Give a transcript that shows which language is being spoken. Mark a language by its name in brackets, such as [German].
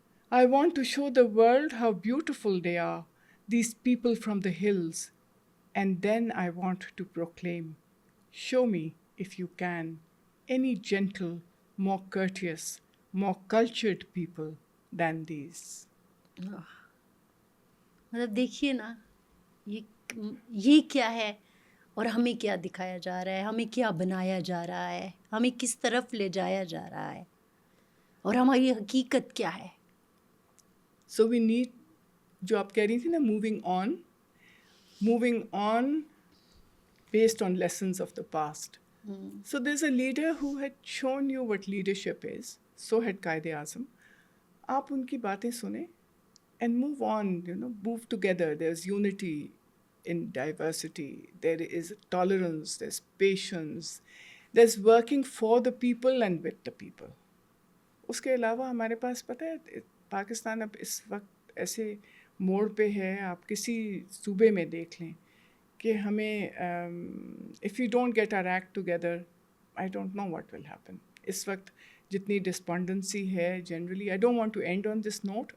[English] I want to show the world how beautiful they are, these people from the hills, and then I want to proclaim, show me, if you can, any gentle, more courteous, more cultured people than these. [Urdu] مطلب دیکھیے نا یہ کیا ہے اور ہمیں کیا دکھایا جا رہا ہے, ہمیں کیا بنایا جا رہا ہے, ہمیں کس طرف لے جایا جا رہا ہے, اور ہماری حقیقت کیا ہے. [English] So we need, [Urdu] جو آپ کہہ رہی تھی نا, [English] moving on based on lessons of the past. So there's a leader who had shown you what leadership is. So had Quaid-e-Azam. [Urdu] آپ ان کی باتیں سنیں [English] and move on, move together. There's unity in diversity. There is tolerance. There's patience. There's working for the people and with the people. [Urdu] اس کے علاوہ ہمارے پاس پتہ ہے پاکستان اب اس وقت ایسے موڑ پہ ہے, آپ کسی صوبے میں دیکھ لیں کہ ہمیں [English] if we don't get our act together, I don't know what will happen. [Urdu] اس وقت جتنی ڈسپونڈنسی ہے [English] generally, I don't want to end on this note.